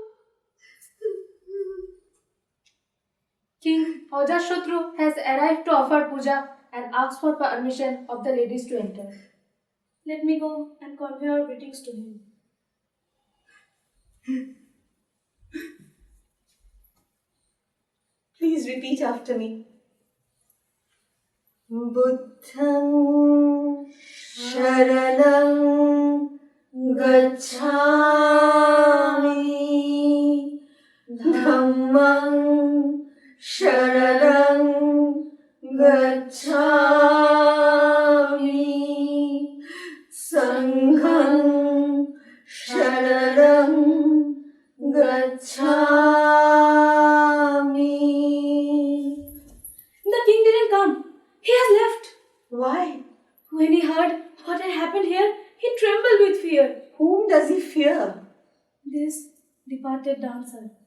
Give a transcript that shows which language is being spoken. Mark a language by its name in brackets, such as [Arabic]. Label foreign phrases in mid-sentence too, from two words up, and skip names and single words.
[English] King Ajashatru has arrived to offer puja and ask for permission of the ladies to enter. Let me go and convey our greetings to him. Please repeat after me. [Pali] Buddhang sharanam gacchami dhammang sharanam gacchami sangham sharanam gacchami. [English] The king didn't come. He has left. Why? When he heard what had happened here, he trembled with fear. Whom does he fear? This departed dancer.